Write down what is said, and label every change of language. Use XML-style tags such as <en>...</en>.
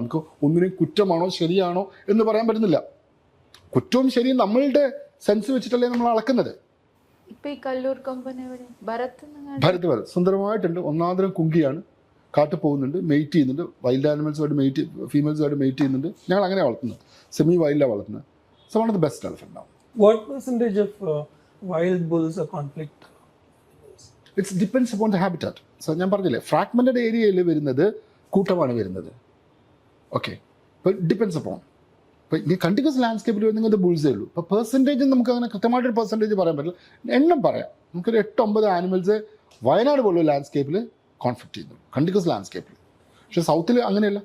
<ml>നമുക്ക് ഒന്നിനും കുറ്റമാണോ ശരിയാണോ എന്ന് പറയാൻ പറ്റുന്നില്ല. കുറ്റവും ശരിയും നമ്മളുടെ സെൻസ് വെച്ചിട്ടല്ലേ നമ്മൾ അളക്കുന്നത്. ഇപ്പൊ ഈ കല്ലൂർ കൊമ്പൻ ഭരത് സുന്ദരമായിട്ടുണ്ട്. ഒന്നാന്തരം കുങ്കിയാണ്, കാട്ടിൽ പോകുന്നുണ്ട്, മെയ്റ്റ് ചെയ്യുന്നുണ്ട്, വൈൽഡ് ആനിമൽസുമായിട്ട് ഫീമെയിൽസുമായിട്ട് മെയ്റ്റ് ചെയ്യുന്നുണ്ട്. ഞങ്ങൾ അങ്ങനെ വളർത്തുന്നത്, സെമി വൈൽഡാണ് വളർത്തുന്നത്.</ml> <en>So one of the best elephant now. What percentage of wild bulls are conflict? It depends upon the habitat.</en> <ml>So ഞാൻ പറഞ്ഞില്ലേ, ഫ്രാഗ്മെന്റഡ് ഏരിയയിൽ വരുന്നത് കൂട്ടമാണ് വരുന്നത്. ഓക്കെ, ഇപ്പോൾ ഡിപ്പെൻസ് അപ്പോൺ. ഇപ്പോൾ ഈ കണ്ടിന്യൂസ് ലാൻഡ്സ്കേപ്പിൽ വരുന്നത് ബുൾസേ ഉള്ളൂ. ഇപ്പോൾ പെർസെൻറ്റേജ് നമുക്ക് അങ്ങനെ കൃത്യമായിട്ടൊരു പെർസെൻറ്റേജ് പറയാൻ പറ്റില്ല. എണ്ണം പറയാം, നമുക്കൊരു 8-9 ആനിമൽസ് വയനാട് പോലുള്ള ലാൻഡ്സ്കേപ്പിൽ കോൺഫ്ലിക്റ്റ് ചെയ്യുന്നു, കണ്ടിന്യൂസ് ലാൻഡ്സ്കേപ്പിൽ. പക്ഷേ സൗത്തിൽ അങ്ങനെയല്ല.</ml>